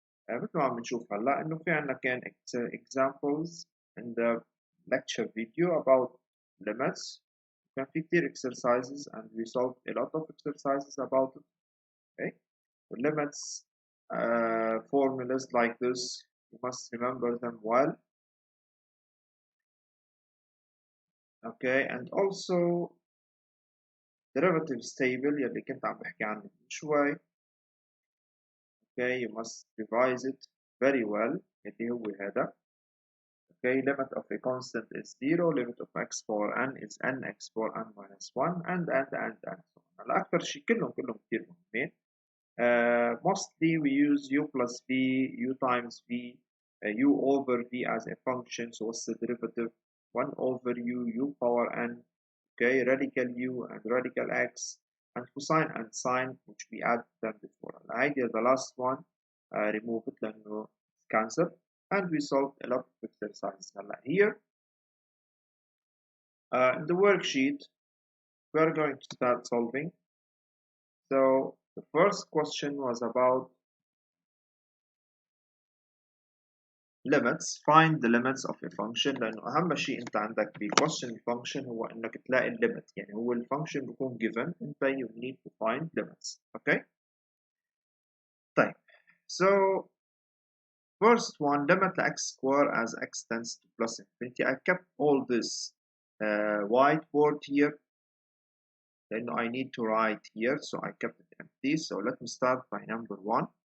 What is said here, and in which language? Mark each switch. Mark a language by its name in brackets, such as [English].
[Arabic] مثل ما عم نشوف هلا انه في عندنا كان [English] examples in the lecture video about limits. [Arabic] كان في كتير [English] exercises and we solved a lot of exercises about it. Okay. Limits formulas like this you must remember them well. Okay, and also derivatives table [Arabic] يلي كنت عم بحكي عنه من شوي. [English] Okay, you must revise it very well. [Arabic] اللي هو هذا. [English] Okay, limit of a constant is 0, limit of x power n is nx power n minus 1, and so on. [Arabic] هلا أكثر شيء كلهم كتير مهمين. [English] Mostly we use u plus v, u times v, u over v as a function. So what's the derivative? 1 over u power n. Okay, radical u and radical x, and cosine and sine, which we add them before. The idea, the last one, remove it لأنه cancel. And we solved a lot of exercises. Here, in the worksheet, we are going to start solving. So the first question was about limits. Find the limits of a function. [Arabic] لأنه أهم شيء أنت عندك ب question function هو إنك تلاقي limit. يعني هو الفانكشن بيكون given. [English] أنت you need to find limits. Okay. طيب. So first one, limit x square as x tends to plus infinity. I kept all this whiteboard here. Then I need to write here, so I kept it empty. So let me start by number 1.